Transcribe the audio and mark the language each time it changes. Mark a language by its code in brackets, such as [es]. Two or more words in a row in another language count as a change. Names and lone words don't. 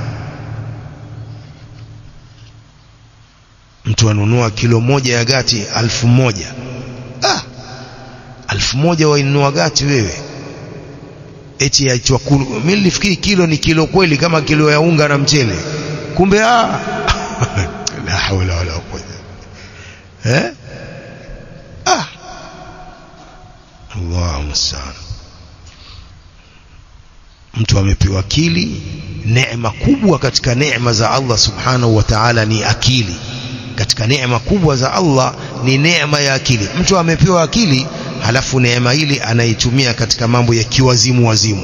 [sw] Mtu anunua kilo moja ya gati 1000. 1000 wainunua gati wewe? Eti yaitwa kilo. Mimi nilifikiri kilo ni kilo kweli, kama kilo ya unga na mchele. [ar] Kumbe لا حول ولا قوة. الله المستعان. [sw] Mtu amepewa akili. Neema kubwa katika neema za [ar] الله سبحانه وتعالى [sw] ni akili. Katika neema kubwa za Allah ni neema ya akili. Mtu amepewa akili, halafu neema hili anaitumia katika mambo ya kiwazimu.